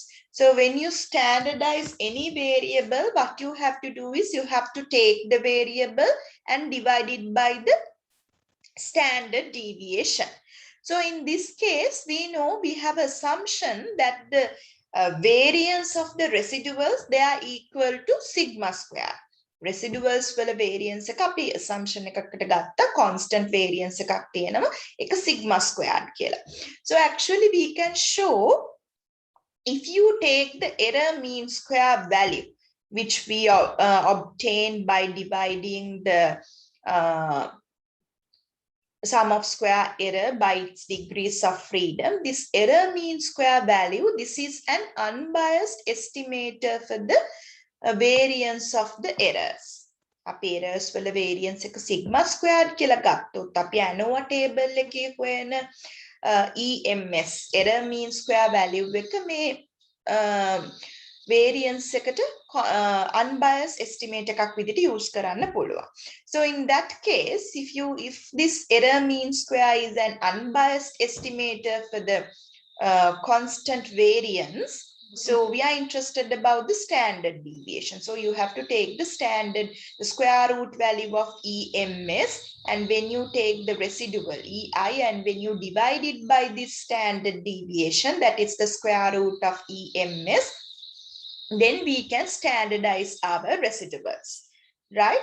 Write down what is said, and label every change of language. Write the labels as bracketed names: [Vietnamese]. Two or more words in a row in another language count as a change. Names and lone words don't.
[English] So when you standardize any variable, what you have to do is you have to take the variable and divide it by the standard deviation. So in this case, we know we have assumption that the variance of the residuals, they are equal to sigma square. [Sinhala] Residuals වල variance එක අපි assumption එකකට ගත්ත [English] constant variance [Sinhala] එකක් තියෙනවා ඒක [English] sigma squared [Sinhala] කියලා. [English] So actually we can show, if you take the error mean square value, which we obtain by dividing the sum of square error by its degrees of freedom, this error mean square value, this is an unbiased estimator for the variance of the errors. [Sinhala] අපි errors වල variance එක [English] sigma squared [Sinhala] කියලා ගත්තොත් අපි [English] Anova table [Sinhala] එකේ හොයන [English] EMS error mean square value [Sinhala] එක මේ variance එකට [English] unbiased estimate [Sinhala] එකක් විදිහට use කරන්න පුළුවන්. [English] So in that case, if this error mean square is an unbiased estimator for the constant variance, So we are interested about the standard deviation. So you have to take the standard, the square root value of EMS, and when you take the residual EI and when you divide it by this standard deviation, that is the square root of EMS, then we can standardize our residuals, right?